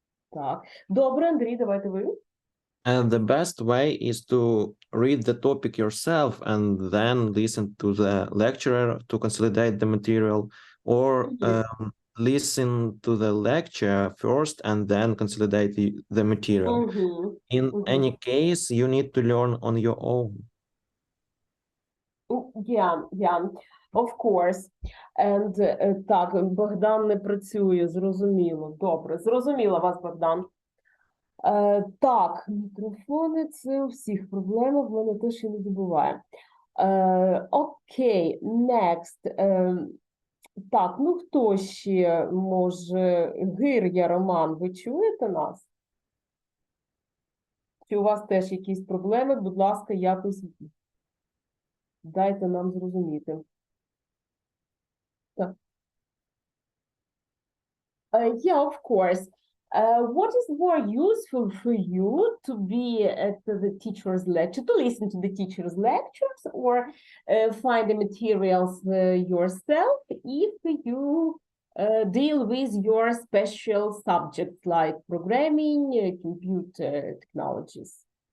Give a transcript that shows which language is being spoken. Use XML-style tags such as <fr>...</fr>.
<uk>Так, добре, Андрій, давайте ви.</uk> <en>And the best way is to read the topic yourself and then listen to the lecturer to consolidate the material, or listen to the lecture first and then consolidate the material. In any case, you need to learn on your own. Yeah, of course.</en> <uk>And так, Богдан не працює, зрозуміло. Добре, зрозуміла вас, Богдан. Так, мікрофони, це у всіх проблема, в мене теж іноді буває.</uk> <en>Окей, next.</en> <uk>Так, ну хто ще може? Гир'я Роман, ви чуєте нас? Чи у вас теж якісь проблеми? Будь ласка, якось дайте нам зрозуміти.</uk> <en>Так. Yeah, of course. What is more useful for you, to be at the teacher's lecture, to listen to the teacher's lectures, or find the materials yourself if you deal with your special subjects like programming, computer technologies?</en>